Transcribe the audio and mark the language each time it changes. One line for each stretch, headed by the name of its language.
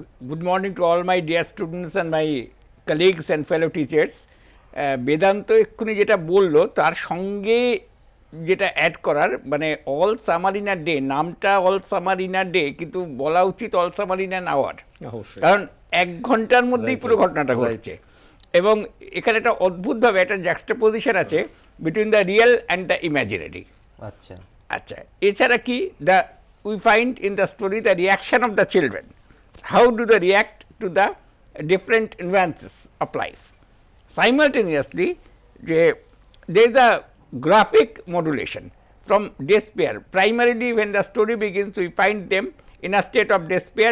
English: Good morning to all my dear students and my colleagues and fellow teachers.
Bangla: Vedanta এক্ষুনি যেটা বললো তার সঙ্গে যেটা অ্যাড করার, মানে
English: all summer in a day,
Bangla: নামটা all summer in a day, কিন্তু বলা উচিত
English: all summer in an hour,
Bangla: কারণ 1 ঘন্টার মধ্যেই পুরো ঘটনাটা ঘটছে। এবং এখানে একটা অদ্ভুতভাবে একটা জ্যাক্সটাপোজিশন আছে
English: Between the real and the imaginary.
Bangla: আচ্ছা আচ্ছা, এছাড়া কি
English: The we find in the story the reaction of the children, how do they react to the different nuances of life. Simultaneously, there is a graphic modulation from despair. Primarily, when the story begins, we find them in a state of despair.